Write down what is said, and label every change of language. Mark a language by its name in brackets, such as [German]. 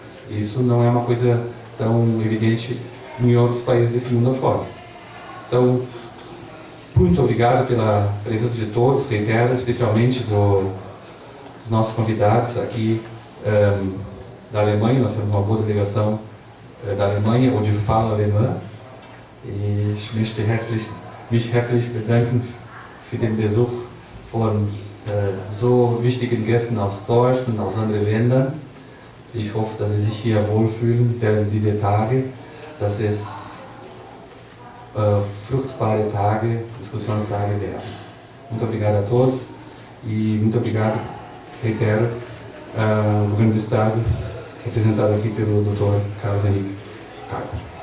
[Portuguese] Isso não é uma coisa tão evidente em outros países desse mundo afora. Então, muito obrigado pela presença de todos, reitero, especialmente dos nossos convidados aqui da Alemanha. Nós temos uma boa delegação da Alemanha, onde fala alemã. [German] E ich möchte mich herzlich bedanken für den Besuch von so wichtigen Gästen aus Deutschland und aus anderen Ländern. Ich hoffe, dass Sie sich hier wohlfühlen während dieser Tage, dass es fruchtbare Tage, Diskussionstage werden. [Portuguese] Muito obrigado a todos e muito obrigado, reitero, ao governo do Estado, representado aqui pelo Dr. Carlos Henrique Kuyper.